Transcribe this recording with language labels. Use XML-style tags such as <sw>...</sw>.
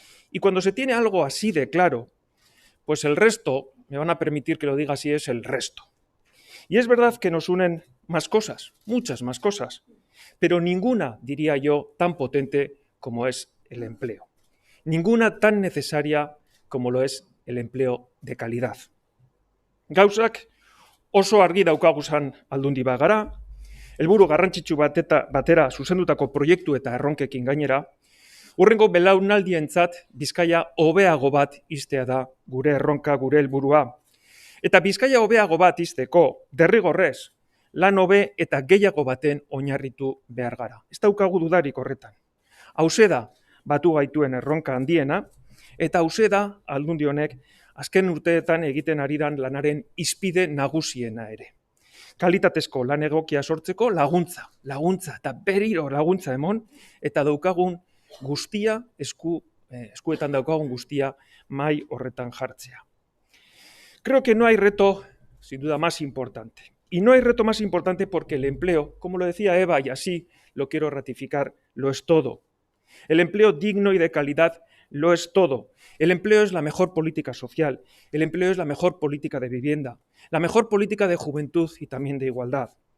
<es>Y cuando se tiene algo así de claro, pues el resto, me van a permitir que lo diga así, es el resto. Y es verdad que nos unen más cosas, muchas más cosas, pero ninguna, diría yo, tan potente como es el empleo. Ninguna tan necesaria como lo es el empleo de calidad.</es> <eu>Gauzak oso argi daukaguzan aldundi bagara, helburu garrantzitsu batera zuzendutako proiektu eta erronkekin gainera, hurrengo belaunaldientzat Bizkaia hobeago bat iztea da gure erronka, gure helburua. Eta Bizkaia hobeago bat izteko, derrigorrez, lan hobe eta gehiago baten oinarritu behar gara. Ez daukagu dudarik horretan. Hauze da batu gaituen erronka handiena, eta hauze da aldundi honek azken urteetan egiten ari dan lanaren izpide nagusiena ere. Kalitatezko lan egokia sortzeko laguntza eta berriro laguntza emon, eta daukagun guztia, eskuetan daukagun guztia mai horretan jartzea.</eu> <es>Creo que no hay reto, sin duda, más importante. Y no hay reto más importante porque el empleo, como lo decía Eva, y así lo quiero ratificar, lo es todo. El empleo digno y de calidad lo es todo. El empleo es la mejor política social, el empleo es la mejor política de vivienda, la mejor política de juventud y también de igualdad.</es>